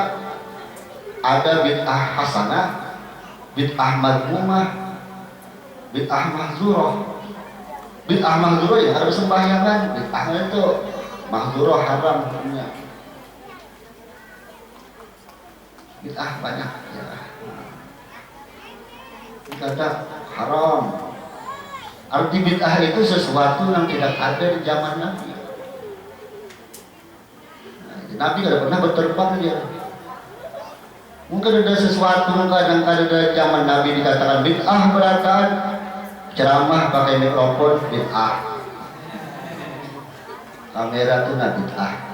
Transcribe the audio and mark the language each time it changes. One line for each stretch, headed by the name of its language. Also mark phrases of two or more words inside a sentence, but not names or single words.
Arabic: Ada بدعة حسنة، بدعة مذمومة، بدعة محظورة. بدعة محظورة
Indonesian: yang ada sembahyangan, bid'ah itu mahzurah haram hukumnya. Bid'ah banyak ya. Kata haram. Arti bid'ah itu sesuatu yang tidak ada di zaman Nabi. Nabi tidak pernah berterbang dia. Mungkin ada sesuatu kadang ada zaman Nabi dikatakan bid'ah berataan, ceramah pakai mikrofon bid'ah, kamera tuh bid'ah.